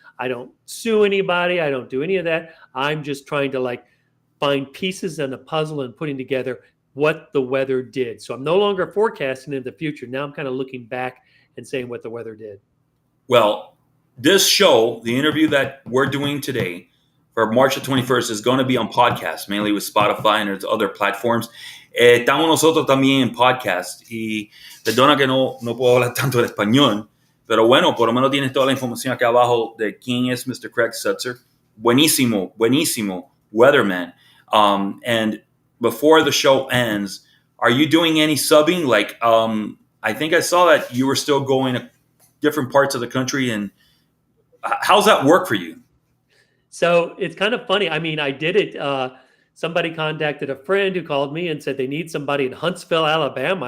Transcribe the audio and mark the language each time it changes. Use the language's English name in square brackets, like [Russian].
[English] I don't sue anybody. I don't do any of that. I'm just trying to, like, find pieces in a puzzle and putting together what the weather did. So I'm no longer forecasting in the future. Now I'm kind of looking back and saying what the weather did. Well, this show, the interview that we're doing today for March the 21st, is going to be on podcast, mainly with Spotify and there's other platforms. [Spanish] Estamos nosotros también en podcast. Y perdona que no puedo hablar tanto el español, pero bueno, por lo menos tienes toda la información aquí abajo de quién es Mr. Craig Setzer. Buenísimo, buenísimo weatherman. [English] And before the show ends, are you doing any subbing? Like, I think I saw that you were still going to different parts of the country. And how's that work for you? So it's kind of funny. I mean, I did it. Somebody contacted a friend who called me and said they need somebody in Huntsville, Alabama.